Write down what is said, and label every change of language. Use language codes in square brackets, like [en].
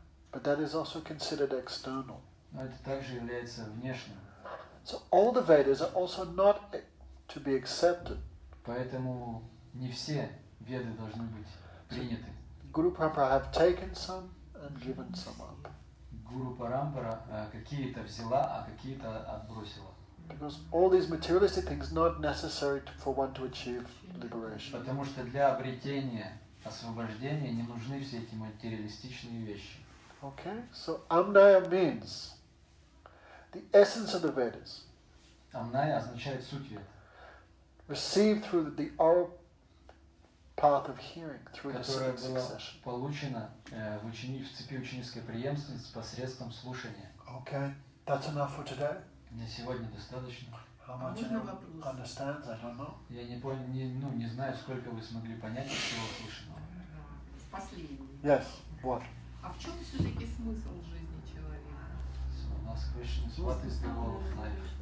[en] But that is also considered external. [ru] Но это также является внешним. [en] So all the Vedas are also not to be accepted. [ru] Поэтому не все веды должны быть приняты. [en] Guru Parampara have taken some and given some up. [ru] Гуру Парампара какие-то взяла, а какие-то отбросила. [en] Because all these materialistic things not necessary for one to achieve liberation. [ru] Потому что для обретения освобождения не нужны все эти материалистичные вещи. [en] Okay, so Amnaya means the essence of the Vedas, [ru] Амная означает суть вед, [en] received through the oral path of hearing, through the [ru] которая была [en] succession. [ru] получена в цепи ученической преемственности посредством слушания. [en] Okay, that's enough for today. [ru] Для сегодня достаточно. [en] How much [ru] Можно [en] anyone [ru] вопрос? [en] understands, I don't know. [ru] Я не знаю, сколько вы смогли понять из всего услышанного. Последний. [en] Yes, what? [ru] А в чем все-таки смысл жизни человека? [en] So, last question is, what is the goal of life?